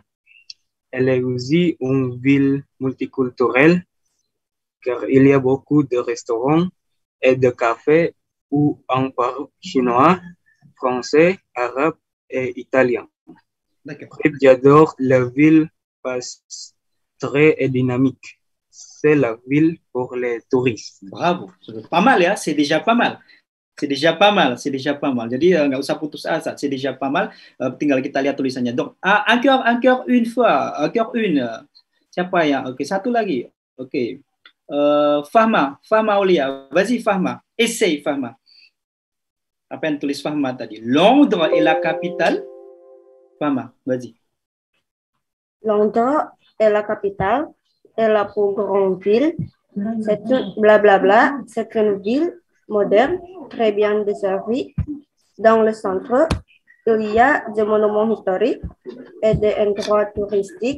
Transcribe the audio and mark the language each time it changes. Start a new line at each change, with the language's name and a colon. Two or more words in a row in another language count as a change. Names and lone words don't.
French: Elle est aussi une ville multiculturelle car il y a beaucoup de restaurants et de cafés où on parle chinois, français, arabe et italien. D'accord. J'adore la ville parce très dynamique. C'est la ville pour les touristes. Bravo. Pas mal ya, c'est déjà pas mal.
Indonesian: Jadi nggak usah putus asa,
French: c'est déjà pas mal.
Indonesian: Tinggal kita lihat tulisannya.
French: Donc, encore une fois,
Indonesian: siapa ya? Oke, satu lagi. Oke. Fahma Aulia.
French: Vas-y Fahma. Essaye Fahma.
Indonesian: Apa yang tulis Fahma tadi?
French: Londres est la capitale. Fahma, vas-y. Londres est la capitale et la plus grande ville Blablabla, c'est une ville moderne, très bien desservie. Dans le centre, il y a des monuments historiques et des endroits touristiques.